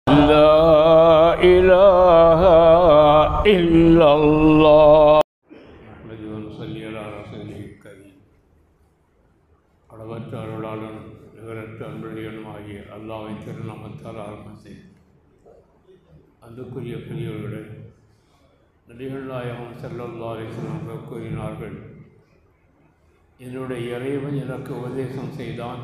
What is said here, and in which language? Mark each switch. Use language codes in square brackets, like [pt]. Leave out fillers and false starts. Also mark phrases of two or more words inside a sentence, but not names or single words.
[ar] لا إله إلا الله أحمد ونصلي على رسوله الكريم [ta] அளவற்ற அருளாளன் நிகரற்ற அன்புடையனுமாகிய அல்லாஹ்வின் திருநாமத்தால் ஆரம்பித்து அன்புக்குரிய பெரியவர்களே, நபிகள் நாயகம் [ar] صلى الله عليه وسلم [ta] கூறினார்கள், என்னுடைய இறைவன் எனக்கு உபதேசம் செய்தான்.